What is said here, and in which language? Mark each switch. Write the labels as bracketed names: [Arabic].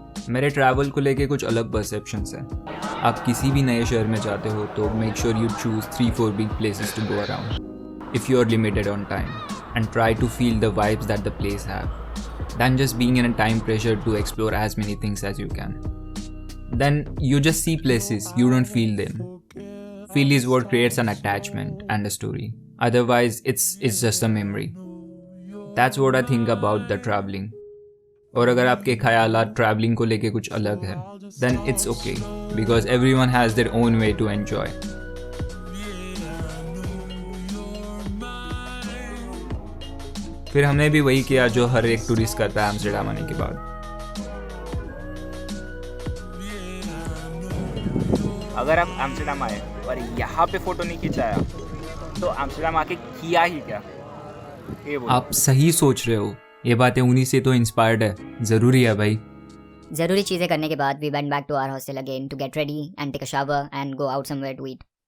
[Hindi] मेरे ट्रैवल को लेके कुछ अलग परसेप्शंस हैं। आप किसी भी नए शहर में जाते हो तो [English] Make sure you choose 3-4 big places to go around if you are limited on time and try to feel the vibes that the place have than just being in a time pressure to explore as many things as you can. Then you just see places, you don't feel them. Feel is what creates an attachment and a story. Otherwise, it's just a memory. That's what I think about the traveling. [Hindi] और अगर आपके ख्यालात travelling को लेके कुछ अलग है, [English] then it's okay because everyone has their own way to enjoy. [Hindi] फिर हमने भी वही किया जो हर एक टूरिस्ट करता है एम्स्टर्डम आने के बाद। अगर आप एम्स्टर्डम आए और यहाँ पे फ़ोटो नहीं खिंचाया तो एम्स्टर्डम आके किया ही क्या, ये बोलो। आप सही सोच रहे हो, ये बातें उन्हीं से तो इंस्पायर्ड है, ज़रूरी है भाई। जरूरी चीजें करने के बाद [English] we went back to our hostel again to get ready and take a shower and go out somewhere to eat.